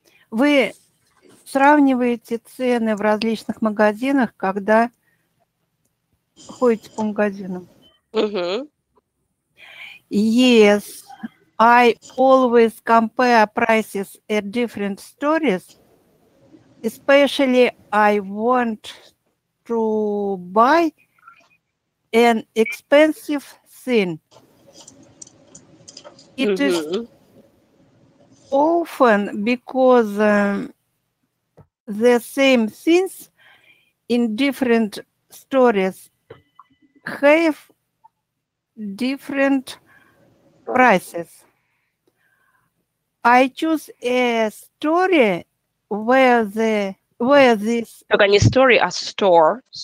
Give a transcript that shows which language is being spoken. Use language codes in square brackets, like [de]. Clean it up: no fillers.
[ru] Вы сравниваете цены в различных магазинах, когда ходите по магазинам? [en] Yes, I always compare prices at different stores. Especially I want to buy an expensive thing. It is often because the same things in different stores have different prices. I choose a story where this [ru] Только не story, а store.